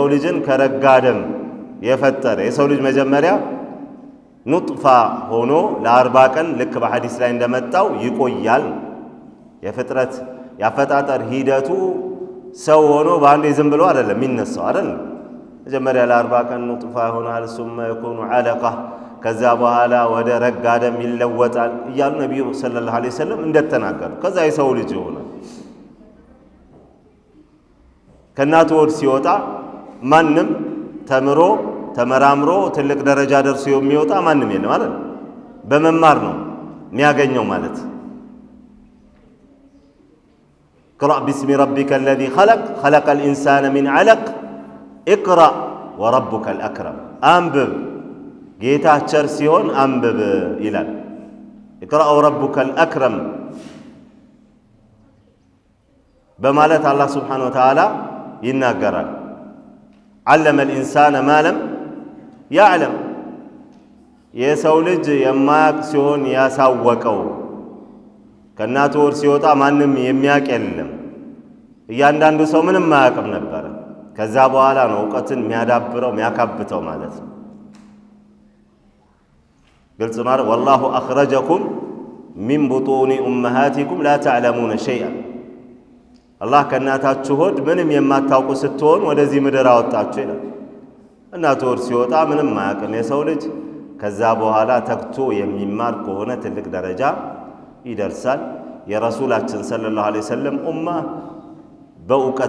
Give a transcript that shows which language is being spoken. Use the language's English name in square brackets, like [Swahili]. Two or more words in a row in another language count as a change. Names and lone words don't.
[Amharic] ልጅን ከረጋ ደም የፈጠረ የሰው ልጅ መጀመሪያ ኑጥፋ ሆኖ ለ40 ቀን ልክ በሐዲስ ላይ እንደመጣው ይቆያል። የፍጥረት ያፈጣጠር ሂደቱ ሰው ሆኖ በአንዴ ዝም ብሎ አይደለም የሚነሳው አይደል። መጀመሪያ ለ40 ቀን ኑጥፋ ይሆናል፣ [Arabic] ثم يكون علقة [Amharic] ከዛ በኋላ ወደ ረጋ ደም ይለወጣል እያሉ ነብዩ [Arabic] صلى الله عليه وسلم [Amharic] እንደተናገሩ ከዛ የሰው ልጅ ይሆናል። ከእናቱ ሆድ ሲወጣ ማንም ተምሮ ተመራምሮ ትልቅ ደረጃ ደርሶ የሚወጣ ማንም የለም ማለት በመማር ነው የሚያገኘው ማለት። [Arabic] اقرأ باسم ربك الذي خلق خلق الإنسان من علق اقرأ وربك الأكرم [Amharic] አንብብ ጌታ ቸር ሲሆን አንብብ ይላል። [Arabic] اقرأ وربك الأكرم [Amharic] በማለት አላህ [Arabic] سبحانه وتعالى [Amharic] ይናገራል። [Arabic] علم الإنسان ما لم يعلم [Amharic] የሰው ልጅ የማያቅ ሲሆን ያሳወቀው። ከእናቱ ሆድ ሲወጣ ማንም የሚያቅ የለም። እያንዳንዱ ሰው ምንም ማያቅም ነበር። ከዛ በኋላ ነው እውቀትን የሚያዳብረው የሚያካብተው ማለት ነው። ግልጽ ነው። [Arabic] والله أخرجكم من بطون أمهاتكم لا تعلمون شيئا [Amharic] አላህ ከእናታችሁ ሆድ ምንም የማታውቁ ስትሆን ወደዚህ ምድር አወጣችሁ ይላል። እናቱ ሆድ ሲወጣ ምንም ማያቅም የሰው ልጅ ከዛ በኋላ ተግቶ የሚማር ከሆነ ትልቅ ደረጃ ይደርሳል። የረሱላችን [Arabic] صلى الله عليه وسلم [Amharic] ኡማ በእውቀት